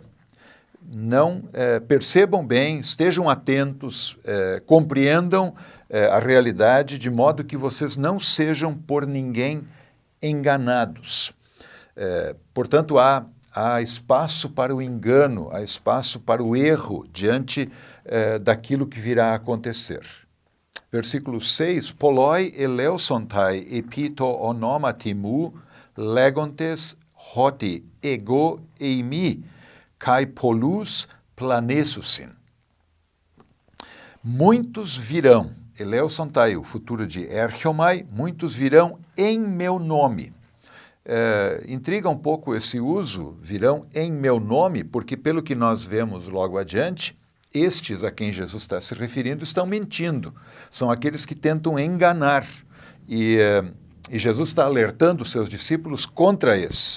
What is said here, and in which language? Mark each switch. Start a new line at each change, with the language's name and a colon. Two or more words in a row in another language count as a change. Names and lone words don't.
Portuguese: Não percebam bem, estejam atentos, compreendam a realidade, de modo que vocês não sejam por ninguém enganados. Portanto, há espaço para o engano, há espaço para o erro diante daquilo que virá a acontecer. Versículo 6,
Greek: πολλοὶ ἐλεύσονται ἐπὶ τῷ ὀνόματί μου λέγοντες ὅτι ἐγώ εἰμι καὶ πολλοὺς πλανήσουσιν.
Portuguese: Muitos virão, eleusontai, o futuro de erchomai, muitos virão em meu nome. Intriga um pouco esse uso, virão em meu nome, porque pelo que nós vemos logo adiante, estes a quem Jesus está se referindo estão mentindo, são aqueles que tentam enganar, e Jesus está alertando os seus discípulos contra esses.